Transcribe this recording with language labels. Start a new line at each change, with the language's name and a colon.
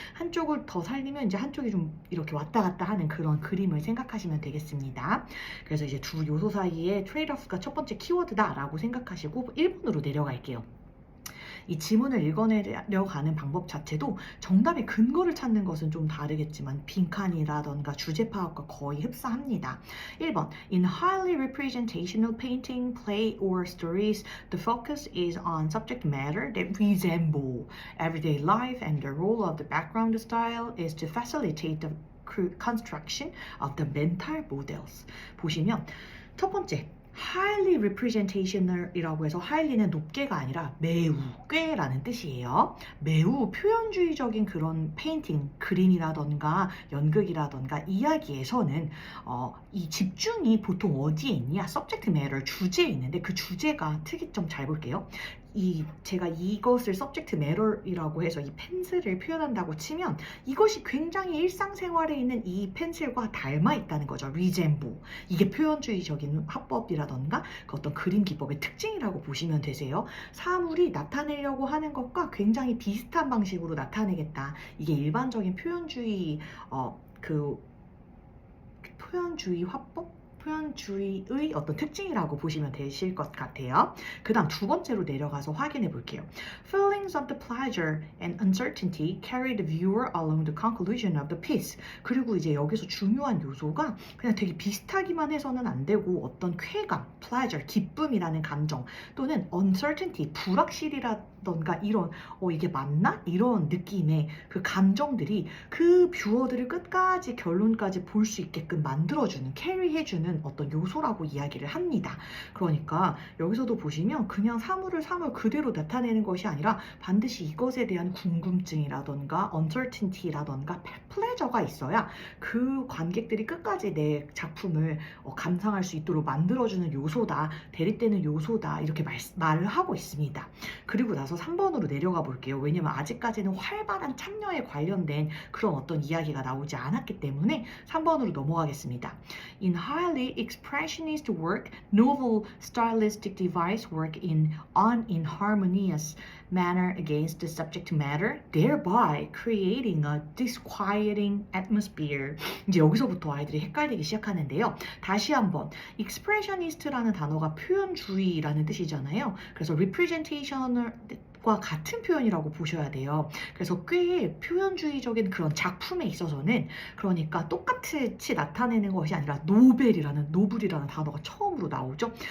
Korean: 한쪽을 더 살리면 이제 한쪽이 좀 이렇게 왔다 갔다 하는 그런 그림을 생각하시면 되겠습니다. 그래서 이제 두 요소 사이에 트레이드오프가 첫 번째 키워드다라고 생각하시고 1번으로 내려갈게요. 이 지문을 읽어내려가는 방법 자체도 정답의 근거를 찾는 것은 좀 다르겠지만 빈칸이라던가 주제 파악과 거의 흡사합니다.
English: 1번 In highly representational painting, play, or stories, the focus is on subject matter that resemble everyday life and the role of the background style is to facilitate the construction of the mental models.
Korean: 보시면 첫 번째 highly representational이라고 해서 highly는 높게가 아니라 매우, 꽤라는 뜻이에요. 매우 표현주의적인 그런 페인팅, 그림이라던가 연극이라던가 이야기에서는 이 집중이 보통 어디에 있냐? subject matter, 주제에 있는데 그 주제가 특이점 잘 볼게요. 제가 이것을 subject matter이라고 해서 이 펜슬을 표현한다고 치면 이것이 굉장히 일상생활에 있는 이 펜슬과 닮아 있다는 거죠.
English: resemble.
Korean: 이게 표현주의적인 화법이라던가 그 어떤 그림 기법의 특징이라고 보시면 되세요. 사물이 나타내려고 하는 것과 굉장히 비슷한 방식으로 나타내겠다. 이게 일반적인 표현주의 표현주의 화법? 표현주의의 어떤 특징이라고 보시면 되실 것 같아요. 그 다음 두 번째로 내려가서 확인해 볼게요.
English: Feelings of the pleasure and uncertainty carry the viewer along the conclusion of the piece.
Korean: 그리고 이제 여기서 중요한 요소가 그냥 되게 비슷하기만 해서는 안 되고 어떤 쾌감, pleasure, 기쁨이라는 감정 또는 uncertainty, 불확실이라던가 이런 이게 맞나? 이런 느낌의 그 감정들이 그 뷰어들을 끝까지 결론까지 볼 수 있게끔 만들어주는, 캐리해주는 어떤 요소라고 이야기를 합니다. 그러니까 여기서도 보시면 그냥 사물 그대로 나타내는 것이 아니라 반드시 이것에 대한 궁금증이라던가 uncertainty라던가 pleasure가 있어야 그 관객들이 끝까지 내 작품을 감상할 수 있도록 만들어주는 요소다, 대립되는 요소다 이렇게 말을 하고 있습니다. 그리고 나서 3번으로 내려가 볼게요. 왜냐면 아직까지는 활발한 참여에 관련된 그런 어떤 이야기가 나오지 않았기 때문에 3번으로 넘어가겠습니다.
English: In highly expressionist work, novel stylistic device work in unharmonious manner against the subject matter, thereby creating a disquieting atmosphere.
Korean: 이제 여기서부터 아이들이 헷갈리기 시작하는데요. 다시 한번 expressionist라는 단어가 표현주의라는 뜻이잖아요. 그래서 representational 것과 같은 표현이라고 보셔야 돼요. 그래서 꽤 표현주의적인 그런 작품에 있어서는 그러니까 똑같이 나타내는 것이 아니라 노블이라는 단어가 처음으로 나오죠.